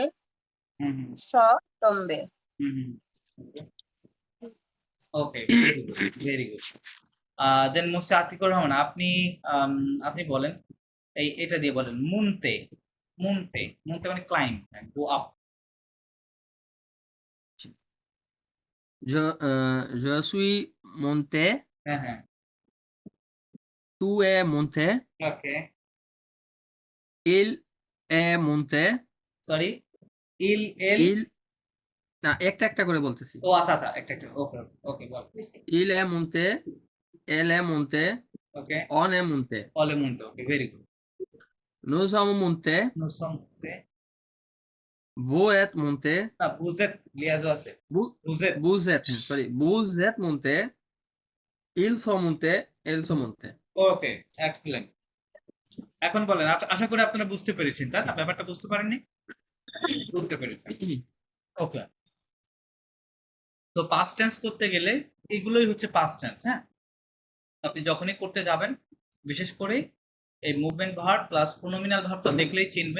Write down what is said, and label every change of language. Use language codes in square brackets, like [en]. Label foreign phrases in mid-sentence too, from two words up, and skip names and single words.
[fr] হুম হুম sont tombés. [en] hum hum okay, very good. [bn] দেন মোস্ট আতিকুর রহমান, আপনি আপনি বলেন, এটা দিয়ে বলেন মুনতে, মুনতে, মুনতে মানে [en] climb, go up. [fr] Je suis monté, [bn] হ্যাঁ হ্যাঁ [fr] tu es monté, [bn] ওকে, [fr] il est monté, [bn] সরি [fr] il elle, [bn] il না একটা একটা করে বলতেছি। ও আচ্ছা আচ্ছা একটা একটা, ওকে ওকে বল, [fr] Il est monté, elle est montée, [bn] ওকে, [fr] on est monté. on est monté, [en] okay very good. [fr] Nous sommes montés, নুসমতে, vous êtes monté, [bn] না বুজেত লিয়াজও আছে, বুজেত, [fr] vous êtes, sorry, vous êtes montés, ils sont montés, elles sont montées. [en] okay excellent. [bn] এখন বলেন, আশা করি আপনারা বুঝতে পেরেছেন, তাই না? ব্যাপারটা বুঝতে পারেননি? বুঝতে পেরেছেন, ওকে। তো [en] past tense [bn] করতে গেলে এগুলোই হচ্ছে [en] past tense, [bn] হ্যাঁ। আপনি যখনই করতে যাবেন, বিশেষ করে এই [en] movement verb plus pronominal [bn] ভার্বটা দেখলেই চিনবেন।